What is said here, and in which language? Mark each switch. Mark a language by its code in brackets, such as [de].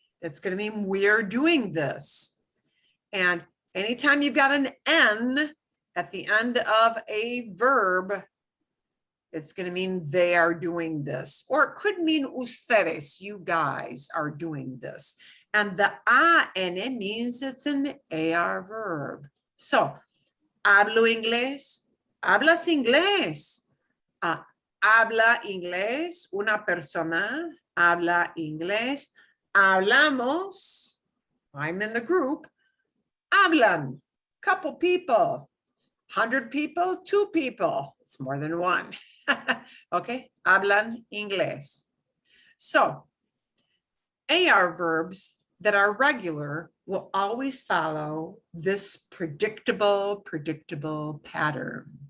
[en] That's going to mean we're doing this. And anytime you've got an N at the end of a verb, it's going to mean they are doing this. Or it could mean ustedes, you guys are doing this. And the AN means it's an AR verb. [es] So, hablo inglés, hablas inglés. Habla inglés, una persona habla inglés. [en] Hablamos, I'm in the group. Hablan, couple people. 100 people, 2 people. It's more than one. [es] Okay, hablan inglés. [en] So, AR verbs that are regular will always follow this predictable pattern.